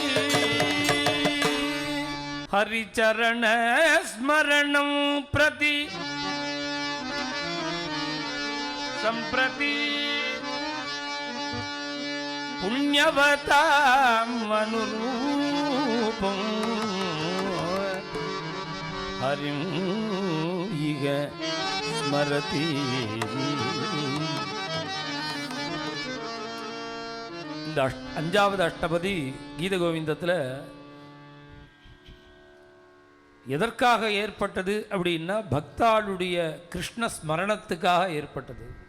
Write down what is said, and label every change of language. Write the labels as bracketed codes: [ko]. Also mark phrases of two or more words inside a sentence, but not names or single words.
[sa] ಹರಿಚರಣ ಸ್ಮರಣಂ ಪ್ರತಿ ಸಂಪ್ರತಿ ಪುಣ್ಯವತಾಂ ಅನುರೂಪಂ ಹರಿಂ ಈಗ ಸ್ಮರತಿ. [ta] இந்த அஞ்சாவது அஷ்டபதி கீத கோவிந்தத்தில் எதற்காக ஏற்பட்டது அப்படின்னா பக்தாளுடைய கிருஷ்ண ஸ்மரணத்துக்காக ஏற்பட்டது.